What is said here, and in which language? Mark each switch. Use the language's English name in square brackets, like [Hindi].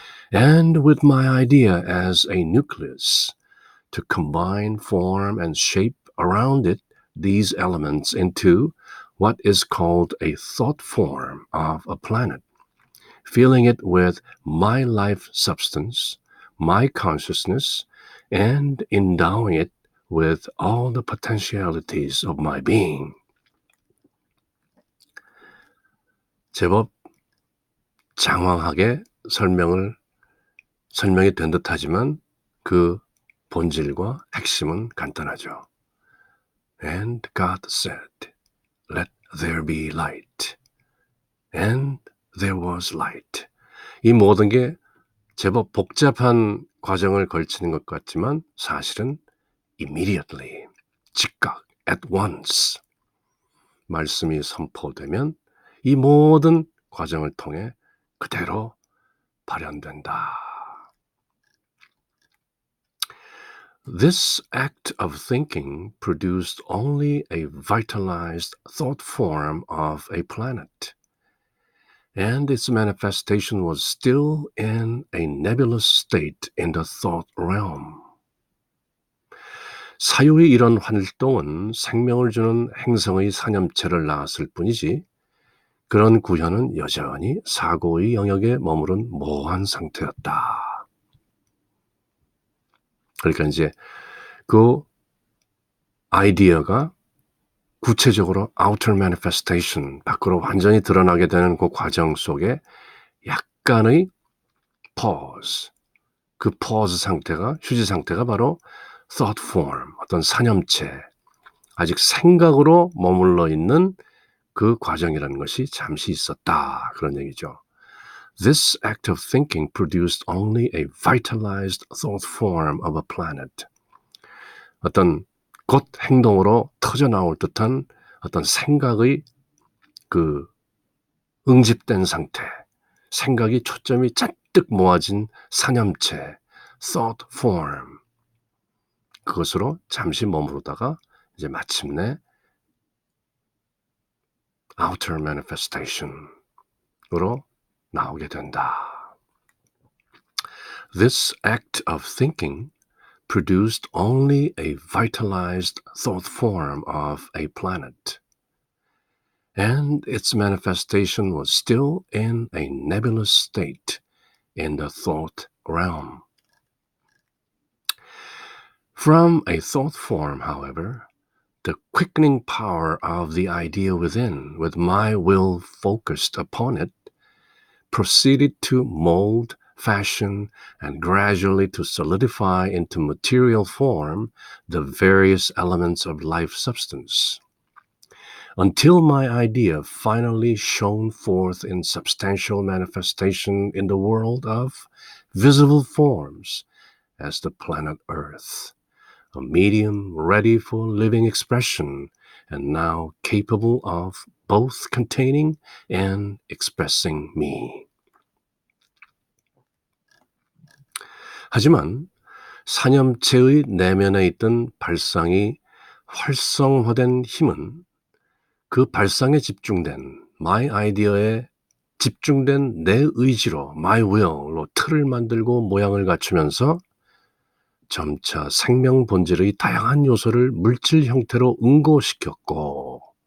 [English] and with my idea as a nucleus, to combine, form, and shape around it these elements into what is called a thought form of a planet, filling it with my life substance, my consciousness, and endowing it with all the potentialities of my being. [Korean] 제법 장황하게 설명이 된 듯하지만 그 본질과 핵심은 간단하죠. [English] And God said, let there be light. And there was light. [Korean] 이 모든 게 제법 복잡한 과정을 걸치는 것 같지만 사실은 [English] immediately, [Korean] 즉각, [English] at once [Korean] 말씀이 선포되면 이 모든 과정을 통해 그대로 발현된다. [English] This act of thinking produced only a vitalized thought form of a planet, and its manifestation was still in a nebulous state in the thought realm. [Korean] 사유의 이런 활동은 생명을 주는 행성의 산염체를 낳았을 뿐이지 그런 구현은 여전히 사고의 영역에 머무른 모호한 상태였다. 그러니까 이제 그 아이디어가 구체적으로 [English] outer manifestation, [Korean] 밖으로 완전히 드러나게 되는 그 과정 속에 약간의 pause, 그 pause 상태가, 휴지 상태가 바로 thought form, 어떤 산염체, 아직 생각으로 머물러 있는 그 과정이라는 것이 잠시 있었다. 그런 얘기죠. [English] This act of thinking produced only a vitalized thought form of a planet. [Korean] 어떤 곧 행동으로 터져나올 듯한 어떤 생각의 그 응집된 상태, 생각이 초점이 잔뜩 모아진 산염체, thought form. 그것으로 잠시 머무르다가 이제 마침내 [English] outer manifestation [Korean] 으로 나오게 된다. [English] This act of thinking produced only a vitalized thought form of a planet, and its manifestation was still in a nebulous state in the thought realm. From a thought form, however, the quickening power of the idea within, with my will focused upon it, proceeded to mold, fashion, and gradually to solidify into material form the various elements of life substance, until my idea finally shone forth in substantial manifestation in the world of visible forms as the planet Earth, a medium ready for living expression and now capable of both containing and expressing me. [Korean] 하지만 산염체의 내면에 있던 발상이 활성화된 힘은 그 발상에 집중된 [English] my idea [Korean] 에 집중된 내 의지로 [English] my will [Korean] 로 틀을 만들고 모양을 갖추면서 점차 생명 본질의 다양한 요소를 물질 형태로 응고시켰고